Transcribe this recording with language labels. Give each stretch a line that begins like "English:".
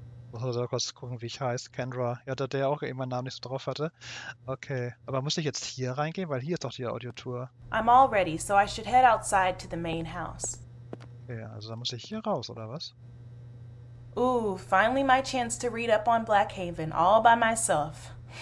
German: Muss also kurz gucken, wie ich heiße. Kendra. Ja, der auch eben meinen Namen nicht so drauf hatte. Okay. Aber muss ich jetzt hier reingehen? Weil hier ist doch die Audiotour.
English: I'm all ready, so I should head outside to the main house.
German: Okay, also da muss ich hier raus, oder was?
English: Ooh, finally my chance to read up on Blackhaven all by myself.